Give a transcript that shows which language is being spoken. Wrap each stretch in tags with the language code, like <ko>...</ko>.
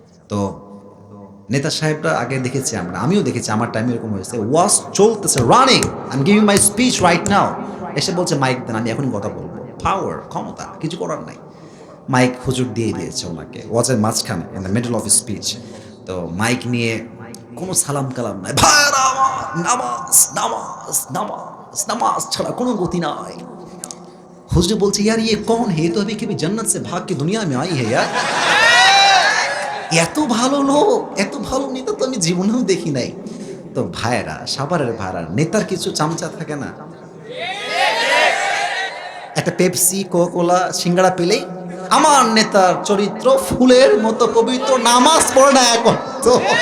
<bn>তো নেতা সাহেবরা আগে দেখেছি আমরা, আমিও দেখেছি, আমার টাইমে এরকম হয়েছে, ওয়াজ চলতেছে, running,</bn> <en>I am giving my speech right now,</en> <bn>এসে বলছে মাইক দেন, আমি এখনই কথা বলবো। পাওয়ার, ক্ষমতা, কিছু করার নাই। মাইক হুজুর দিয়ে দিয়েছে ওনাকে ওয়াজের মাঝখানে,</bn> <en>In the middle of speech.</en> <bn>তো মাইক নিয়ে কোনো সালাম কালাম নাই, ভাইরা আমার, নামাজ নামাজ নামাজ নামাজ ছাড়া কোনো গতি নাই। হুজুর বলছে</bn> <hi>ইয়ার ইয়ে কौन है, तो अभी कभी जन्नत से भाग के दुनिया में आई है यार।</hi> <bn>এত ভালো লোক, এত ভালো নেতা তো আমি জীবনেও দেখি নাই। তো ভাইরা, সাভারের ভাইরা, নেতার কিছু চামচা থাকে না, একটা পেপসি, কোকা-কোলা, সিঙ্গাড়া পেলেই আমার নেতার চরিত্র ফুলের মতো পবিত্র, নামাজ পড়ে না এখন তো।</bn>